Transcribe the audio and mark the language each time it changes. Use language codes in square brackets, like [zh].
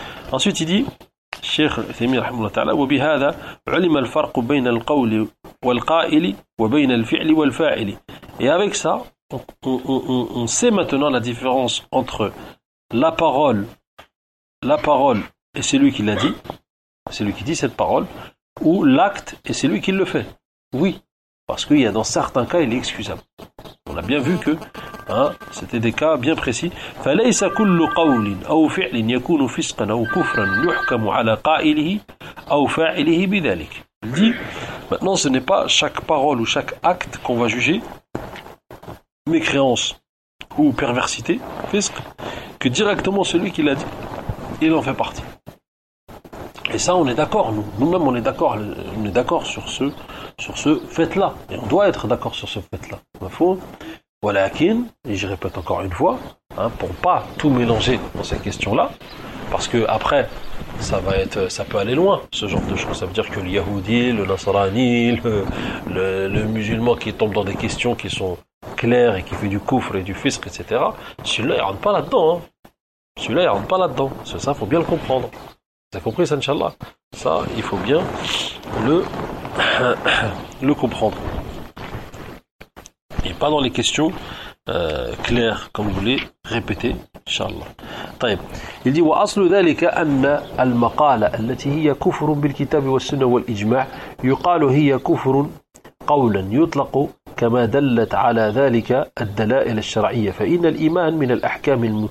[fr] ensuite il dit [ar] الشيخ الثيمين رحمه الله تعالى وبهذا علم الفرق بين القول والقائل وبين الفعل والفاعل [fr] et avec ça on sait maintenant la différence entre la parole et celui qui l'a dit, celui qui dit cette parole, ou l'acte et celui qui le fait. Oui, parce qu'il y a dans certains cas il est excusable. On a bien vu que hein, c'était des cas bien précis. [ar] فليس كل قول أو فعل يكون فسقا أو كفرا يحكم على قائله أو فاعله بذلك. [fr] Il dit maintenant ce n'est pas chaque parole ou chaque acte qu'on va juger mécréance ou perversité, fisq, que directement celui qui l'a dit, il en fait partie. Et ça on est d'accord, nous-mêmes on est d'accord sur ce fait-là. Et on doit être d'accord sur ce fait-là. Walakin, et je répète encore une fois, hein, pour ne pas tout mélanger dans cette question-là, parce que après, ça peut aller loin, ce genre de choses. Ça veut dire que le Yahoudi, le Nasrani, le musulman qui tombe dans des questions qui sont claires et qui fait du kufr et du fisq, etc., celui-là, il ne rentre pas là-dedans. Hein. Celui-là, il ne rentre pas là-dedans. C'est ça, il faut bien le comprendre. Vous avez compris, ça, Inch'Allah? Ça, il faut bien le comprendre. Et pas dans les questions claires, comme vous voulez répéter, Inch'Allah. Il dit [ar] وأصل ذلك أن المقالة التي هي كفر بالكتاب والسنة والإجماع يقال هي كفر قولا يطلق كما دلت على ذلك الدلائل الشرعية فإن الإيمان من الأحكام